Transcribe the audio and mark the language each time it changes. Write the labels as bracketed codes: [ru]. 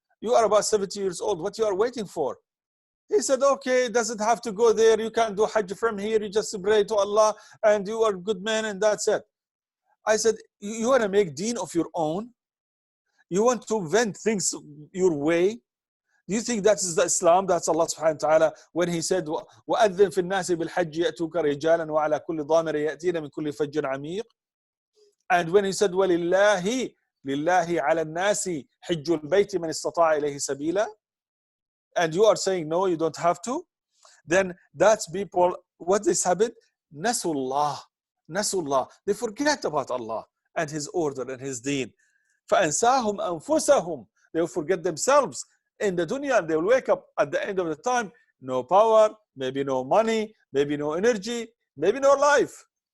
[en] You are about 70 years old. What you are waiting for? He said, okay, it doesn't have to go there. You can do Hajj from here. You just pray to Allah and you are a good man and that's it. I said, you want to make deen of your own? You want to vent things your way? Do you think that is the Islam? That's Allah subhanahu wa ta'ala when he said, [ar] وَأَذِّن فِي النَّاسِ بِالْحَجِّ يَأْتُوكَ رِجَالًا وَعَلَى كُلِّ ضَامِرٍ يَأْتِينَ مِنْ كُلِّ فَجٍّ عَمِيقٍ. [en] And when he said, [ar] وَلِلَّهِ لِلَّهِ عَلَى النَّاسِ حِجُّ الْبَيْتِ مَنِ اسْتَطَاعَ إِلَيْهِ سَبِيلًا. [en] And you are saying, no, you don't have to. Then that's people, what this happened? Nasullah. Nasullah. They forget about Allah and His order and His deen. [ar] فَأَنْسَاهُمْ أَنفُسَهُمْ. [en] They will forget themselves in the dunya and they will wake up at the end of the time, no power, maybe no money, maybe no energy, maybe no life.